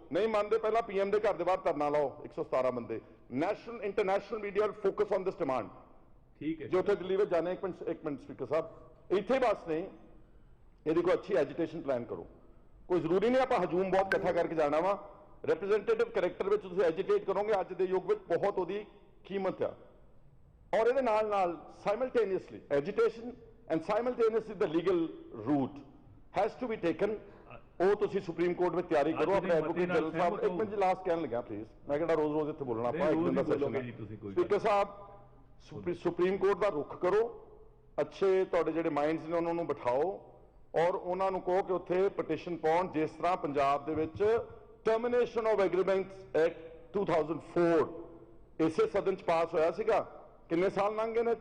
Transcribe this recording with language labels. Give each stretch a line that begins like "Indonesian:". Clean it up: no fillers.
Punjabi: ਨਹੀਂ ਮੰਨਦੇ, ਪਹਿਲਾਂ PM ਦੇ ਘਰ ਦੇ ਬਾਹਰ ਧਰਨਾ ਲਾਓ, 117 ਬੰਦੇ।
English: National international media focus on this demand.
Punjabi: ਠੀਕ ਹੈ, ਜੋ ਉੱਥੇ ਦਿੱਲੀ ਵਿੱਚ ਜਾਣੇ, ਇੱਕ ਮਿੰਟ ਸਪੀਕਰ ਸਾਹਿਬ, ਇੱਥੇ ਬਸ ਨਹੀਂ, ਇਹਦੀ ਕੋਈ ਅੱਛੀ ਐਜੀਟੇਸ਼ਨ ਪਲਾਨ ਕਰੋ। ਕੋਈ ਜ਼ਰੂਰੀ ਨਹੀਂ ਆਪਾਂ ਹਜੂਮ ਬਹੁਤ ਇਕੱਠਾ ਕਰਕੇ ਜਾਣਾ ਵਾ, ਰਿਪਰੈਜ਼ੈਂਟੇਟਿਵ ਕਰੈਕਟਰ ਵਿੱਚ ਤੁਸੀਂ ਐਜੀਟੇਟ ਕਰੋਗੇ, ਅੱਜ ਦੇ ਯੁੱਗ ਵਿੱਚ ਬਹੁਤ ਉਹਦੀ ਕੀਮਤ ਆ। ਔਰ ਇਹਦੇ ਨਾਲ
English: simultaneously agitation and simultaneously the legal route has to be taken
Punjabi: ਉਹ ਤੁਸੀਂ ਸੁਪਰੀਮ ਕੋਰਟ ਵਿੱਚ ਤਿਆਰੀ ਕਰੋ ਆਪਣੇ ਐਡਵੋਕੇਟ ਜਨਰਲ ਸਾਹਿਬ। ਇੱਕ ਮਿੰਟ ਜੀ ਲਾਸਟ ਕਹਿਣ ਲੱਗਾ ਪਲੀਜ਼, ਮੈਂ ਕਿਹੜਾ ਰੋਜ਼ ਇੱਥੇ ਬੋਲਣਾ, ਆਪਾਂ ਇੱਕ ਦਿਨ ਦਾ ਸੈਸ਼ਨ ਹੈ। ਸਪੀਕਰ ਸਾਹਿਬ ਸੁਪਰੀਮ ਕੋਰਟ ਦਾ ਰੁਖ ਕਰੋ, ਅੱਛੇ ਤੁਹਾਡੇ ਜਿਹੜੇ ਮਾਈਂਡਸ ਨੇ ਉਹਨਾਂ ਨੂੰ ਬਿਠਾਓ ਔਰ ਉਹਨਾਂ ਨੂੰ ਕਹੋ ਕਿ ਉੱਥੇ ਪਟੀਸ਼ਨ ਪਾਉਣ, ਜਿਸ ਤਰ੍ਹਾਂ ਪੰਜਾਬ ਦੇ ਵਿੱਚ ਟਰਮੀਨੇਸ਼ਨ ਆਫ ਐਗਰੀਮੈਂਟਸ ਐਕਟ 2004 ਇਸੇ ਸਦਨ ਚ ਪਾਸ ਹੋਇਆ ਸੀਗਾ। ਕਿੰਨੇ ਸਾਲ ਲੰਘ ਗਏ ਨੇ?